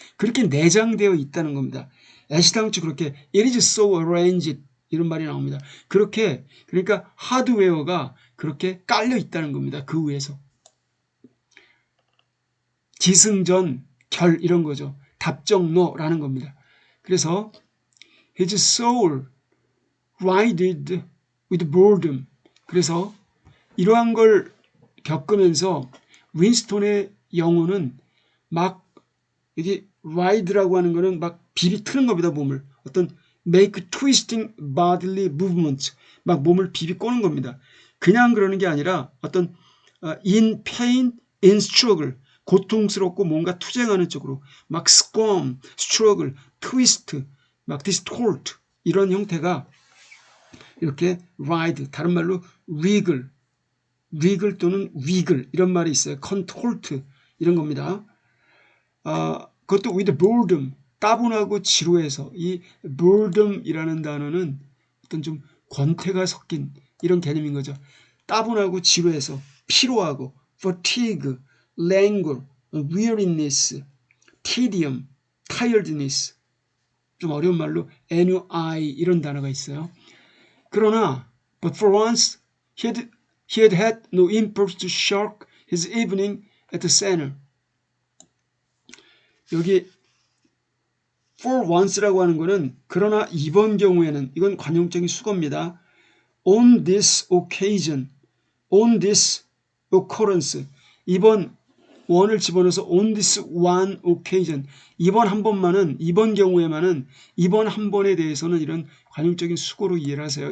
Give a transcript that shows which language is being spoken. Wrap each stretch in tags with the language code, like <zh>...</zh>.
<ko>그렇게 내장되어 있다는 겁니다. 애시당초 그렇게</ko> <en>it is so arranged</en> <ko>이런 말이 나옵니다. 그렇게 그러니까 하드웨어가 그렇게 깔려 있다는 겁니다. 그 위에서 기승전 결 이런 거죠. 답정노라는 겁니다. 그래서</ko> <en>his soul riddled with boredom.</en> <ko>그래서 이러한 걸 겪으면서 윈스톤의 영혼은 막 이게 ride라고 하는 거는 막 비비 트는 겁니다. 몸을 어떤</ko> <en>make twisting bodily movement</en> <ko>막 몸을 비비 꼬는 겁니다. 그냥 그러는 게 아니라 어떤</ko> <en>in pain, in struggle</en> <ko>고통스럽고 뭔가 투쟁하는 쪽으로 막</ko> <en>squirm, struggle, twist,</en> <ko>막 distort 이런 형태가 이렇게 ride 다른 말로 wriggle 또는 wiggle 이런 말이 있어요. contort 이런 겁니다. 그것도</ko> <en>with boredom</en> <ko>따분하고 지루해서 이 boredom이라는 단어는 어떤 좀 권태가 섞인 이런 개념인 거죠. 따분하고 지루해서 피로하고</ko> <en>fatigue, languor, weariness, tedium, tiredness</en> <ko>좀 어려운 말로 ennui 이런 단어가 있어요. 그러나</ko> <en>but for once he had had no impulse to shirk his evening at the center.</en> <ko>여기 for once라고 하는 거는 그러나 이번 경우에는 이건 관용적인 수거입니다.</ko> <en>on this occasion, on this occurrence</en> <ko>이번 on을 집어넣어서</ko> <en>on this one occasion</en> <ko>이번 한 번만은 이번 경우에만은 이번 한 번에 대해서는 이런 관용적인 수고로 이해를 하세요.</ko>